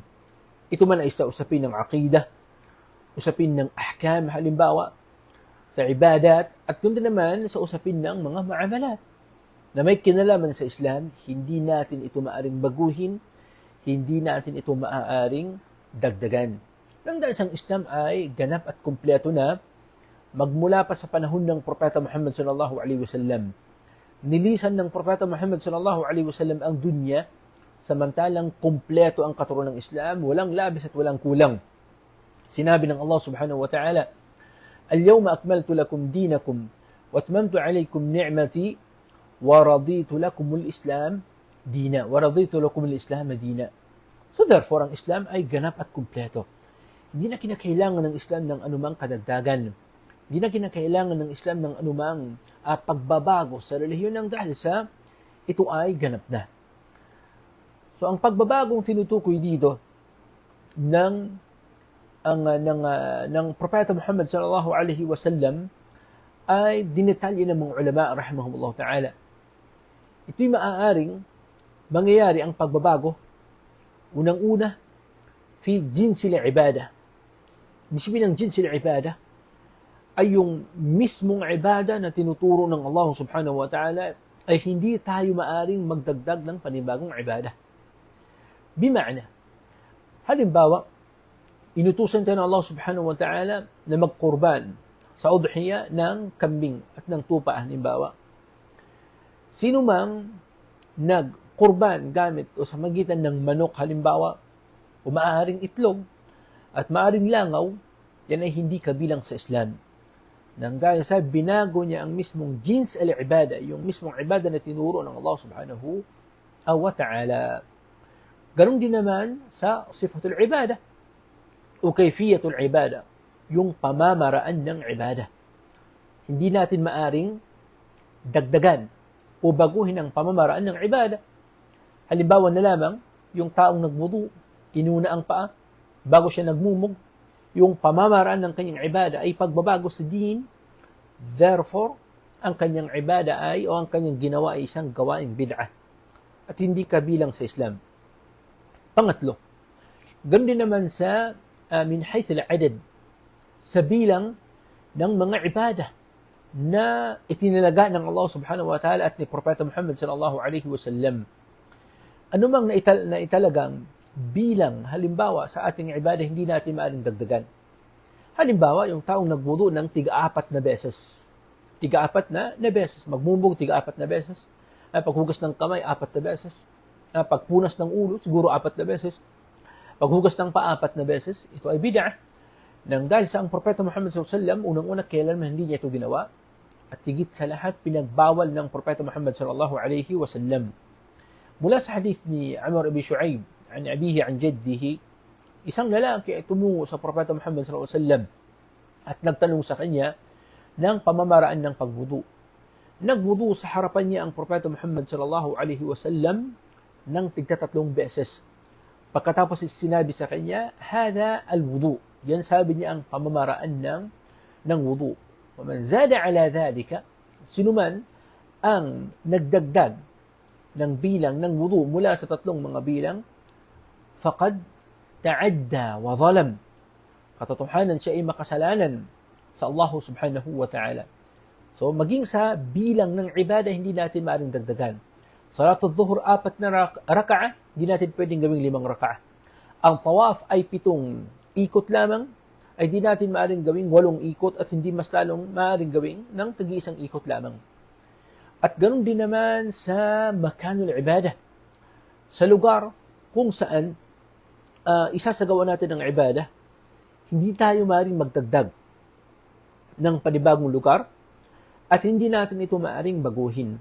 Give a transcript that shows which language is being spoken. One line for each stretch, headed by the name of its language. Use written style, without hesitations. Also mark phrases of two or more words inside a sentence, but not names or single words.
Filipino: Ito man ay sa usapin ng aqidah, usapin ng ahkam, halimbawa, sa ibadat, at kundi naman sa usapin ng mga muamalat na may kinalaman sa Islam, hindi natin ito maaring baguhin, hindi natin ito maaaring dagdagan. Nang dahil sa Islam ay ganap at kumpleto na magmula pa sa panahon ng Propeta Muhammad
Arabic: صلى الله عليه وسلم.
Filipino: Nilisan ng Propeta Muhammad
Arabic: صلى الله عليه وسلم
Filipino: ang dunya, samantalang kumpleto ang katuruan ng Islam, walang labis at walang kulang. Sinabi ng
Arabic: Allah سبحانه وتعالى, "اليوم أكملت لكم دينكم وأتممت عليكم نعمتي ورضيت لكم الإسلام دينا." ورضيت لكم الإسلام دينا.
English: So therefore,
Filipino: ang Islam ay ganap at kumpleto. Hindi na kinakailangan ng Islam ng anumang kadagdagan. Hindi na kinakailangan ng Islam ng anumang pagbabago sa relihiyon ng dahil sa ito ay ganap na. So ang pagbabagong tinutukoy dito ng Propeta Muhammad
Arabic: صلى الله عليه وسلم
Filipino: ay dinetalye ng mga ulama
Arabic: رحمهم الله تعالى.
Filipino: Ito'y maaaring mangyayari ang pagbabago unang-una
Arabic: في جنس العبادة.
Filipino: Ibig ng
Arabic: جنس العبادة
Filipino: ay yung mismong ibadah na tinuturo ng Allah
Arabic: سبحانه وتعالى
Filipino: ay hindi tayo maaring magdagdag ng panibagong ibadah. Bima'na, halimbawa, inutusan tayo ng Allah
Arabic: سبحانه وتعالى
Filipino: na magkurban sa udhiya ng kambing at ng tupa, halimbawa. Sino mang nagkurban gamit o sa magitan ng manok, halimbawa, o maaaring itlog at maaaring langaw, yan ay hindi kabilang sa Islam. Nang dahil sa binago niya ang mismong
Arabic: جنس العبادة,
Filipino: yung mismong ibada na tinuro ng Allah
Arabic: سبحانه وتعالى.
Filipino: Ganon din naman sa
Arabic: صفة العبادة
Filipino: o
Arabic: كيفية العبادة,
Filipino: yung pamamaraan ng ibada. Hindi natin maaring dagdagan o baguhin ang pamamaraan ng ibada. Halimbawa na lamang, yung taong nagwudu, inuna ang paa, bago siya nagmumog, yung pamamaraan ng kanyang ibada ay pagbabago sa din, therefore, ang kanyang ibada ay o ang kanyang ginawa ay isang gawaing bid'ah at hindi kabilang sa Islam. Pangatlo, ganoon din naman sa
Arabic: من حيث العدد,
Filipino: sa bilang ng mga ibada na itinalaga ng Allah
Arabic: سبحانه وتعالى
Filipino: at ni Propeta Muhammad
Arabic: صلى الله عليه وسلم.
Filipino: Ano mang naitalagang bilang, halimbawa, sa ating ibada, hindi natin maaaring dagdagan. Halimbawa, yung taong nagwudu ng tiga-apat na beses. Tiga-apat na beses. Magmumog, tiga-apat na beses. Paghugas ng kamay, 4 na beses. Pagpunas ng ulo, siguro 4 na beses. Paghugas ng paa, 4 na beses. Ito ay bid'ah. Nang dahil sa ang Propeta Muhammad SAW, unang-una kailanman hindi niya ito ginawa. At higit sa lahat, pinagbawal ng Propeta Muhammad
Arabic: صلى الله عليه وسلم.
Filipino: Mula sa hadith ni Amr ibn Shu'aib,
Arabic: عن أبيه عن جده,
Filipino: isang lalaki ay tumungo sa Propeta Muhammad
Arabic: صلى الله عليه وسلم
Filipino: at nagtanong sa kanya ng pamamaraan ng pagwudu. Nagwudu sa harapan niya ang Propeta Muhammad
Arabic: صلى الله عليه وسلم
Filipino: ng tigtatatlong beses. Pagkatapos sinabi sa kanya,
Arabic: هذا الوضوء.
Filipino: Yan sabi niya ang pamamaraan ng wudu.
Arabic: ومن زاد على ذلك,
Filipino: sinuman ang nagdagdag ng bilang ng wudu mula sa tatlong mga bilang,
Arabic: فقد تعدى وظلم.
Filipino: Katotohanan siya ay makasalanan sa Allah
Arabic: سبحانه وتعالى.
Filipino: So, maging sa bilang ng ibadah, hindi natin maaaring dagdagan.
Arabic: صلاة الظهر,
Filipino: 4 na raka'a, hindi natin pwedeng gawing 5 raka'a. Ang tawaf ay 7 ikot lamang, ay di natin maaaring gawing 8 ikot at hindi mas lalong maaaring gawing ng tag-iisang ikot lamang. At ganoon din naman sa
Arabic: مكان العبادة.
Filipino: Sa lugar kung saan isasagawa natin ang ibadah, hindi tayo maaaring magdagdag ng panibagong lugar at hindi natin ito maaaring baguhin.